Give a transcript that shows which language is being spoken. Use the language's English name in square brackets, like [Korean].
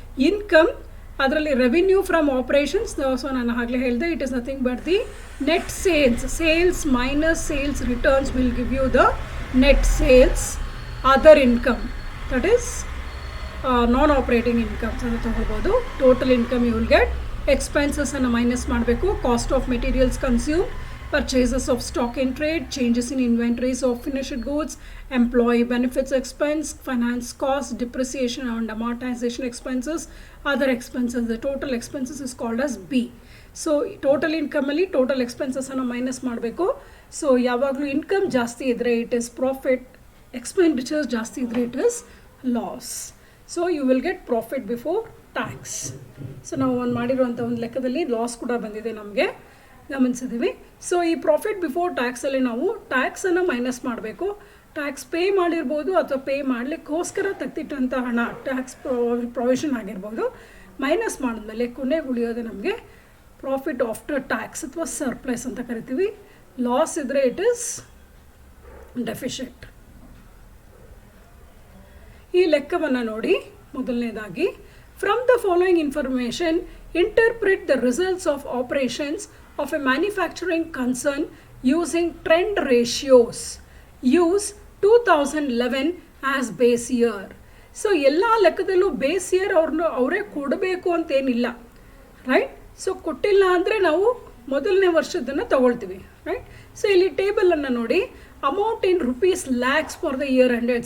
[English] Income, ಅದರಲ್ಲಿ revenue from operations. So [Kannada] ನಾನು ಆಗಲೇ ಹೇಳಿದೆ, [English] It is nothing but the net sales. Sales minus sales returns will give you the net sales. Other income, that is non operating incomes [Kannada] ಅಂತ ತೊಗೊಳ್ಬೋದು. [English] Total income you will get. [Kannada] ಎಕ್ಸ್ಪೆನ್ಸಸನ್ನು minus ಮಾಡಬೇಕು. [English] Cost of materials consume, purchases of stock in trade, changes in inventories of finished goods, employee benefits expense, finance costs, depreciation and amortization expenses, other expenses. The total expenses is called as B. So total income ಅಲ್ಲಿ total expenses [Kannada] ಅನ್ನು minus ಮಾಡಬೇಕು. So ಯಾವಾಗಲೂ income ಜಾಸ್ತಿ ಇದ್ದರೆ [English] it is profit, [Kannada] expenditures ಜಾಸ್ತಿ ಇದ್ದರೆ [English] It is loss. So you will get profit before tax. [Kannada] So ನಾವು ಒಂದು ಮಾಡಿರುವಂಥ ಒಂದು ಲೆಕ್ಕದಲ್ಲಿ ಲಾಸ್ ಕೂಡ ಬಂದಿದೆ ನಮಗೆ, ಗಮನಿಸಿದ್ದೀವಿ. ಸೊ ಈ ಪ್ರಾಫಿಟ್ ಬಿಫೋರ್ ಟ್ಯಾಕ್ಸಲ್ಲಿ ನಾವು ಟ್ಯಾಕ್ಸನ್ನು ಮೈನಸ್ ಮಾಡಬೇಕು. ಟ್ಯಾಕ್ಸ್ ಪೇ ಮಾಡಿರ್ಬೋದು ಅಥವಾ ಪೇ ಮಾಡಲಿಕ್ಕೋಸ್ಕರ ತೆಗೆದಿಟ್ಟಂಥ ಹಣ ಟ್ಯಾಕ್ಸ್ ಪ್ರೊವಿಷನ್ ಆಗಿರ್ಬೋದು. ಮೈನಸ್ ಮಾಡಿದ್ಮೇಲೆ ಕೊನೆಗೆ ಉಳಿಯೋದು ನಮಗೆ ಪ್ರಾಫಿಟ್ ಆಫ್ಟರ್ ಟ್ಯಾಕ್ಸ್ ಅಥವಾ ಸರ್ಪ್ಲಸ್ ಅಂತ ಕರಿತೀವಿ. [English] Loss ಇದ್ದರೆ it is deficit. [Kannada] ಈ ಲೆಕ್ಕವನ್ನು ನೋಡಿ. [English] ಮೊದಲನೇದಾಗಿ, from the following information interpret the results of operations of a manufacturing concern using trend ratios. Use 2011 as base year. [Kannada] So ಎಲ್ಲ ಲೆಕ್ಕದಲ್ಲೂ ಬೇಸ್ ಇಯರ್ ಅವರೇ ಕೊಡಬೇಕು ಅಂತೇನಿಲ್ಲ, ರೈಟ್. ಸೊ ಕೊಟ್ಟಿಲ್ಲ ಅಂದರೆ ನಾವು ಮೊದಲನೇ ವರ್ಷದನ್ನು ತಗೊಳ್ತೀವಿ, ರೈಟ್. ಸೊ ಇಲ್ಲಿ ಟೇಬಲನ್ನು ನೋಡಿ. [English] Amount in rupees lakhs for the year 100.